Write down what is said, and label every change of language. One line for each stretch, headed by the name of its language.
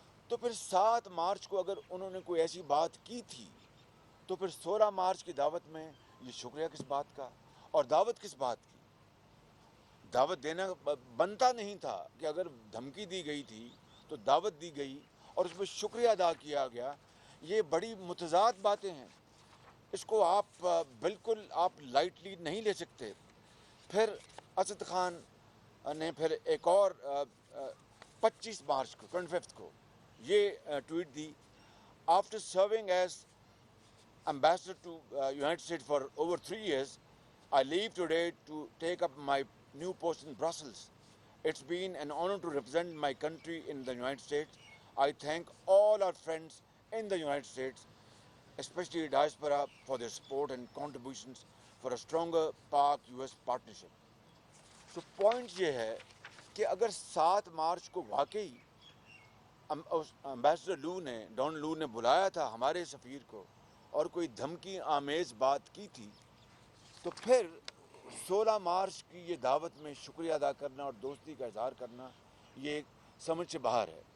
Urdu: تو پھر 7 مارچ کو اگر انہوں نے کوئی ایسی بات کی تھی تو پھر 16 مارچ کی دعوت میں یہ شکریہ کس بات کا اور دعوت کس بات کی؟ دعوت دینا بنتا نہیں تھا کہ اگر دھمکی دی گئی تھی تو دعوت دی گئی اور اس میں شکریہ ادا کیا گیا. یہ بڑی متضاد باتیں ہیں, اس کو آپ بالکل آپ لائٹلی نہیں لے سکتے. پھر اسد خان نے پھر ایک اور 25 مارچ کو 25 کو یہ tweet the,
English: After serving as ambassador to United States for over 3 years, I leave today to take up my new post in Brussels. It's been an honor to represent my country in the United States. I thank all our friends in the United States, especially diaspora, for their support and contributions for a stronger Pak-US partnership.
Urdu: So point یہ ہے کہ اگر 7 مارچ کو واقعی ambassador لو نے Donald لو نے بلایا تھا ہمارے سفیر کو اور کوئی دھمکی آمیز بات کی تھی, تو پھر 16 مارچ کی یہ دعوت میں شکریہ ادا کرنا اور دوستی کا اظہار کرنا یہ سمجھ سے باہر ہے.